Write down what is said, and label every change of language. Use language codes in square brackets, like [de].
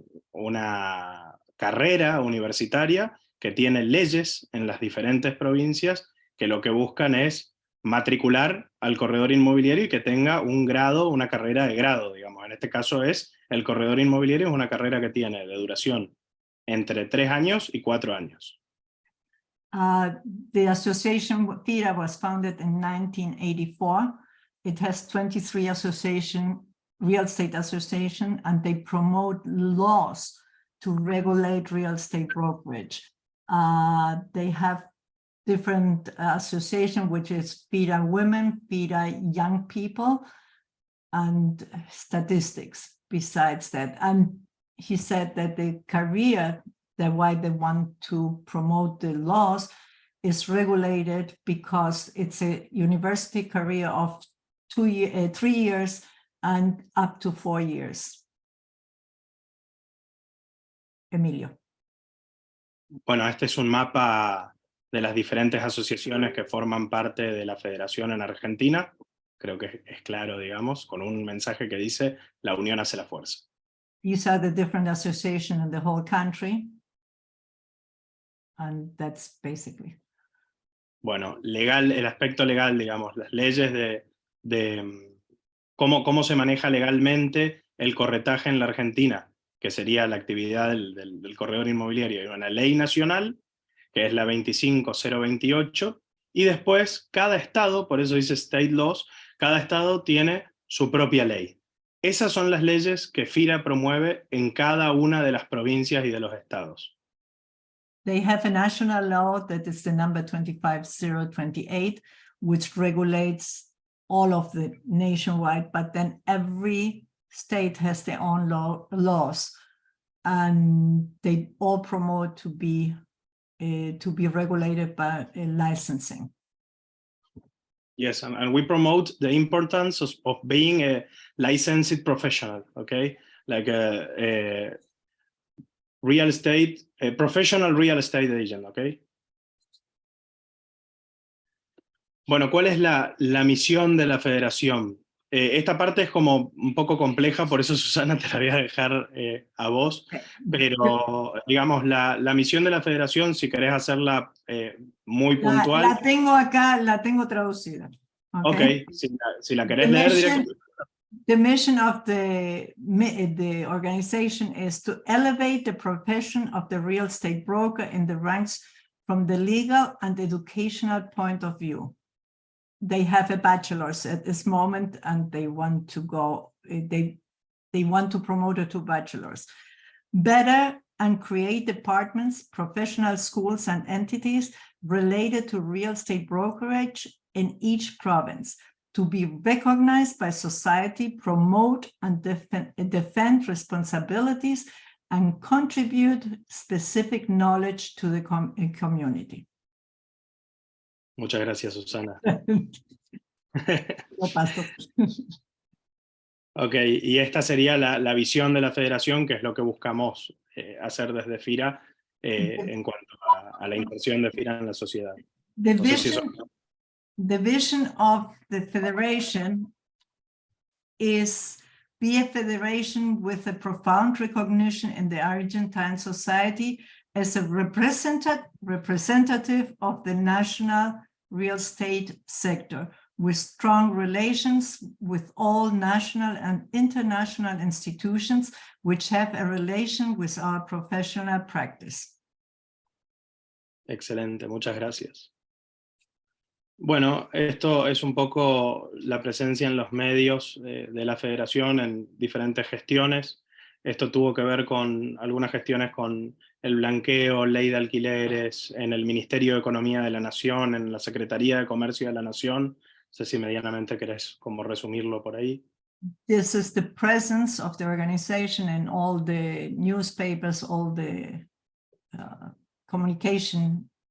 [es] una carrera universitaria que tiene leyes en las diferentes provincias que lo que buscan es matricular al corredor inmobiliario y que tenga un grado, una carrera de grado, digamos. En este caso el corredor inmobiliario es una carrera que tiene de duración entre 3 años y 4 años. [en] The association FIRA was founded in 1984. It has 23 real estate association, and they promote laws to regulate real estate brokerage. They have different association, which is FIRA Women, FIRA Young People, and statistics besides that. And he said that the career, that why they want to promote the laws, is regulated because it's a university career of 3 years and up to 4 years. Emilio. [es] Bueno, este es un mapa de las diferentes asociaciones que forman parte de la federación en Argentina. Creo que es claro, digamos, con un mensaje que dice: la unión hace la fuerza. [en] These are the different associations in the whole country. And that's basically. [es] Bueno, legal, el aspecto legal, digamos, las leyes de cómo se maneja legalmente el corretaje en la Argentina, que sería la actividad del corredor inmobiliario. Hay una ley nacional, que es la 25028, y después cada estado, por eso dice [en] state laws, [es] cada estado tiene su propia ley. Esas son las leyes que FIRA promueve en cada una de las provincias y de los estados. [en] They have a national law that is the number 25028, which regulates all of the nationwide, but then every state has their own laws, and they all promote to be regulated by licensing. Yes, and we promote the importance of being a licensed professional, okay? Like a real estate, a professional real estate agent, okay? [es] Bueno, ¿cuál es la misión de la federación? Esta parte es como un poco compleja, por eso, Susana, te la voy a dejar a vos, pero digamos, la misión de la federación, si querés hacerla muy puntual. La tengo acá, la tengo traducida. Okay, si la querés leer directamente. [en] The mission of the organization is to elevate the profession of the real estate broker in the ranks from the legal and educational point of view. They have a bachelor's at this moment, and they want to go, they want to promote it to bachelor's. Better and create departments, professional schools, and entities related to real estate brokerage in each province. to be recognized by society, promote and defend responsibilities, and contribute specific knowledge to the community. [es] Muchas gracias, Susana. Lo paso. Ok, y esta sería la visión de la federación, que es lo que buscamos hacer desde FIRA en cuanto a la inserción de FIRA en la sociedad. [en] The [es] No sé si eso... [en] vision of the federation is be a federation with a profound recognition in the Argentine society as a representative of the national real estate sector, with strong relations with all national and international institutions which have a relation with our professional practice. [es] Excelente, muchas gracias. Bueno, esto es un poco la presencia en los medios de la federación en diferentes gestiones. Esto tuvo que ver con algunas gestiones con el blanqueo, ley de alquileres, en el Ministerio de Economía de la Nación, en la Secretaría de Comercio de la Nación. No sé si medianamente querés como resumirlo por ahí. [en] This is the presence of the organization in all the newspapers, all the communication